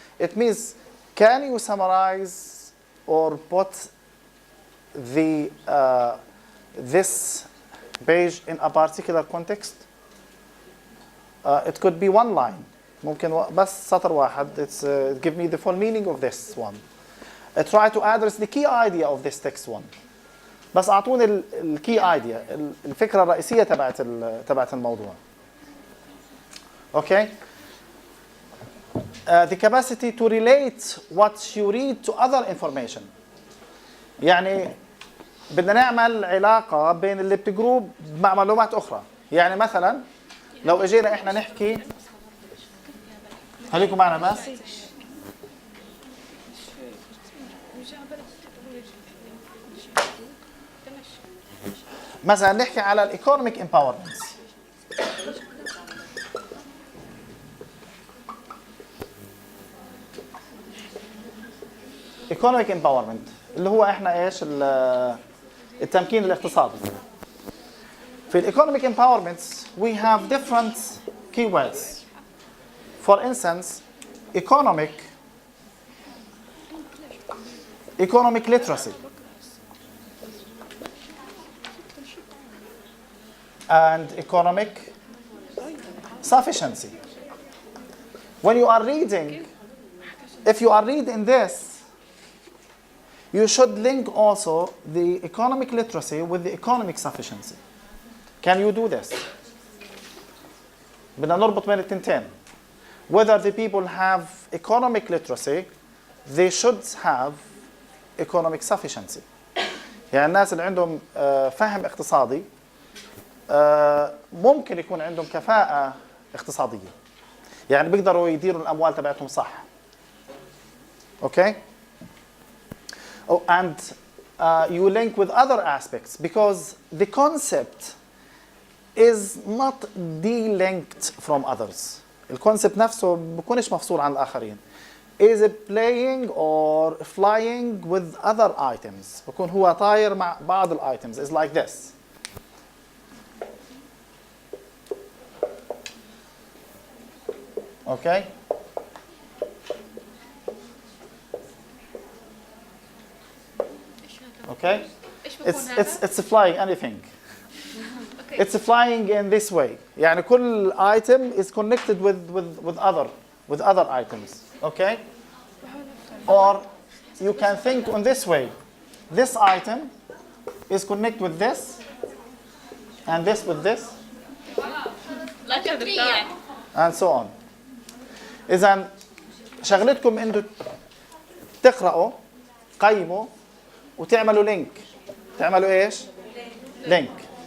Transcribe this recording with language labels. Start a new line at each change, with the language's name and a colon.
English: It means, can you summarize or put the this page in a particular context? It could be one line.
Arabic: ممكن بس سطر واحد.
English: It's give me the full meaning of this one. Try to address the key idea of this text one.
Arabic: بس أعطوني ال key idea, الفكرة الرئيسية تبعت الموضوع.
English: Okay. The capacity to relate what you read to other information.
Arabic: يعني بدنا نعمل علاقة بين اللي بتقروه مع معلومات أخرى. يعني مثلا لو اجينا احنا نحكي، خليكم معنا بس. مثلا نحكي على الايكونوميك امباورمنت. ايكونوميك امباورمنت اللي هو احنا ايش؟ التمكين الاقتصادي. في الايكونوميك امباورمنت
English: we have different keywords. For instance, economic literacy and economic sufficiency. When you are reading, if you are reading this, you should link also the economic literacy with the economic sufficiency. Can you do this?
Arabic: بدنا نربط بين التنتين.
English: Whether the people have economic literacy, they should have economic sufficiency.
Arabic: يعني الناس اللي عندهم فهم اقتصادي ممكن يكون عندهم كفاءة اقتصادية. يعني بيقدروا يديروا الأموال تبعتهم صح.
English: Okay? Oh, and you link with other aspects because the concept is not de-linked from others.
Arabic: الكونسبت نفسه بيكونش مفصول عن الآخرين.
English: Is it playing or flying with other items.
Arabic: بيكون هو طاير مع بعض الitems.
English: It's like this. Okay? Okay? It's flying anything. Okay. It's flying in this way.
Arabic: يعني كل
English: item is connected with other items. Okay? Or you can think on this way. This item is connected with this, and this with this, Like a tree. and so on.
Arabic: إذا شغلتكم إنتوا تقرأوا، قيموا، وتعملوا لينك. تعملوا إيش؟ لينك.